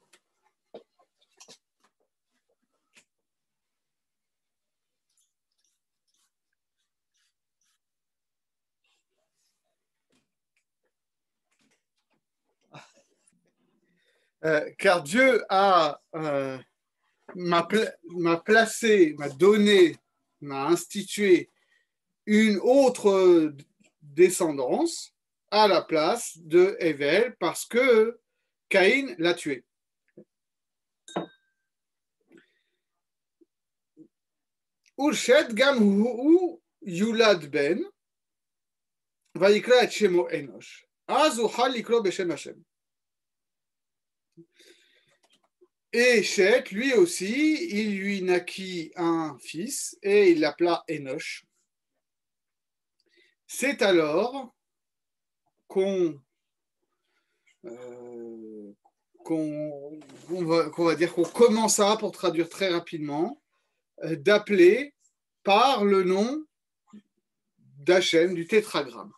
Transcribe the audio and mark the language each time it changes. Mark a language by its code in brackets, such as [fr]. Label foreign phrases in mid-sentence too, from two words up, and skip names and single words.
[fr] Car Dieu m'a placé, m'a donné, m'a institué une autre descendance à la place de Hevel parce que Caïn l'a tué. [he] ולשת גם הוא ילד בן ויקרא את שמו אנוש אז הוחל לקרא בשם השם. [fr] Et Chet, lui aussi, il lui naquit un fils et il l'appela Enoch. C'est alors qu'on va dire qu'on commença, pour traduire très rapidement, d'appeler par le nom d'Hachem, du tétragramme.